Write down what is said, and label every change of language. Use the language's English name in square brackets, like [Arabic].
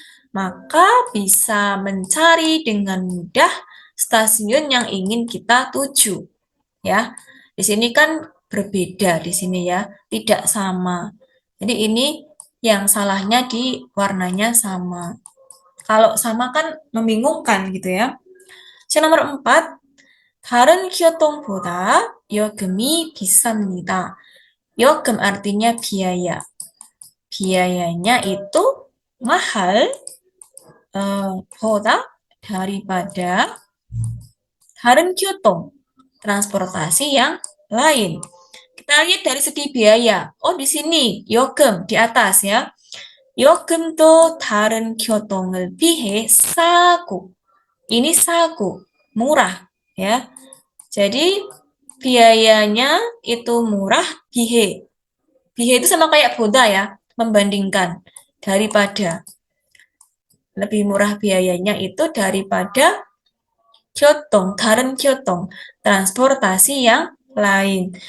[Indonesian] Maka bisa mencari dengan mudah stasiun yang ingin kita tuju. Ya. Di sini kan berbeda di sini ya, tidak sama. Jadi ini yang salahnya di warnanya sama. Kalau sama kan membingungkan gitu ya. nomor 4. [Korean] 다른 교통보다 요금이 비쌉니다. 요금 [Indonesian] artinya biaya. biayanya itu mahal [Korean] 보다 [Indonesian] daripada [Korean] 다른 교통 [Indonesian] transportasi yang lain. Kita lihat dari segi biaya. Oh, di sini 요금 di atas ya. [Korean] 요금도 다른 교통을 비해 싸고. [Indonesian] Ini [Korean] 싸고, [Indonesian] murah ya. Jadi biayanya itu murah bihe. Bihe itu sama kayak boda ya, membandingkan daripada. Lebih murah biayanya itu daripada [Korean] 교통, 다른 교통, [Indonesian] transportasi yang lain.